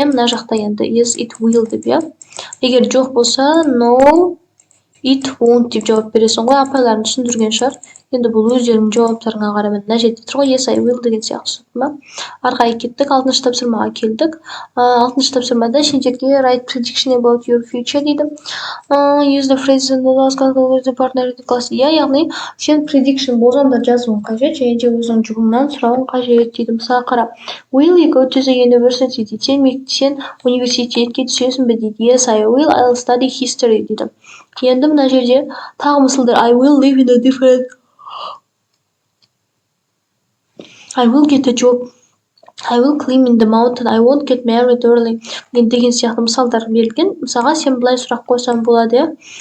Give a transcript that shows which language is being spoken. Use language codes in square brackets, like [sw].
[kk] Мына жақта енді [en] yes it will [kk] деп, иә. Егер жоқ болса [en] no it won't [kk] деп жауап бересің ғой. Апайларың түсіндірген шығар. Енді бұл өздерінің жауаптарыңа қарап, мына жерде тұр ғой [en] yes I will [kk] деген сияқты, түсіндің ба? Ары қарай кеттік, 6-шы тапсырмаға келдік. 6-шы тапсырмада сен жерге [en] write prediction about your future [kk] дейді. [en] Use the phrases in the last with the partner in the class. [kk] Иә, яғни сен prediction болжамдар жазуың қажет, және де өзің жұбыңнан сұрауың қажет дейді. Мысалы қара, [en] will you go to the university [kk] дейді. Сен университетке түсесің бе дейді. [en] Yes I will, I'll study history [kk] дейді. Енді мына жерде тағы мысалдар [en] I will live in a different I will get a job. I will climb in the mountain. I won't get married early. [kk] Деген сияқты мысалдар берілген. Мысалға сен былай сұрақ қойсаң болады.